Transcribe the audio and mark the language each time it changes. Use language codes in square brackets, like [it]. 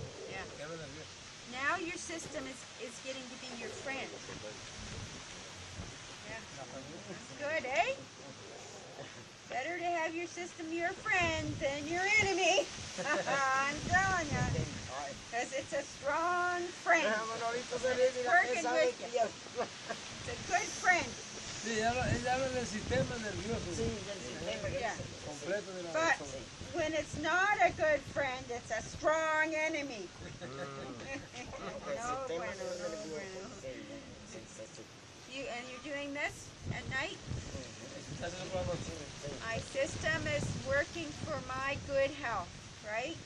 [en] Yeah. Now your system is getting to be your friend. Yeah. That's good, eh? Better to have your system your friend than your enemy. I'm telling you. Because it's a strong friend. It's working with you. It's a good friend. [es] Sí, ella habla del sistema nervioso. Sí, del sistema nervioso. Completo de la [en] But [es] persona. [en] when it's not a good friend, it's a strong enemy. [es] No bueno, no bueno. [en] And you're doing this at night? My system is working for my good health, right?